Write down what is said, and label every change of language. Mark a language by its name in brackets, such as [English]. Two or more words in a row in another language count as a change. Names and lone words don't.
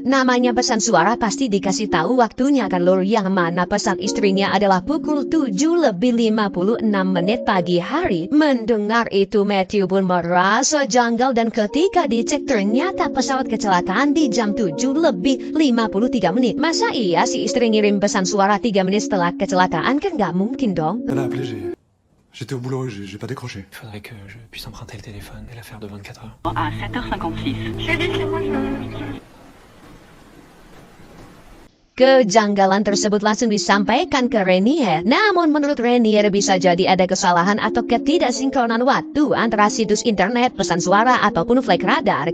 [Indonesian] Namanya pesan suara pasti dikasih tahu waktunya kan, lur, yang mana pesan istrinya adalah pukul 7:56 pagi hari. Mendengar itu Matthew pun merasa janggal dan ketika dicek ternyata pesawat kecelakaan di jam 7:53. Masa iya si istri ngirim pesan suara 3 menit setelah kecelakaan? Kan nggak mungkin dong. [French] Elle a appelé, j'étais au boulot, j'ai pas décroché. Il faudrait que je puisse emprunter le téléphone et la faire de 24 heures. À 7h56. [Indonesian] Kejanggalan tersebut langsung disampaikan ke Rainier. Namun menurut Rainier bisa jadi ada kesalahan atau ketidaksinkronan waktu antara situs internet, pesan suara, ataupun [English] flight radar.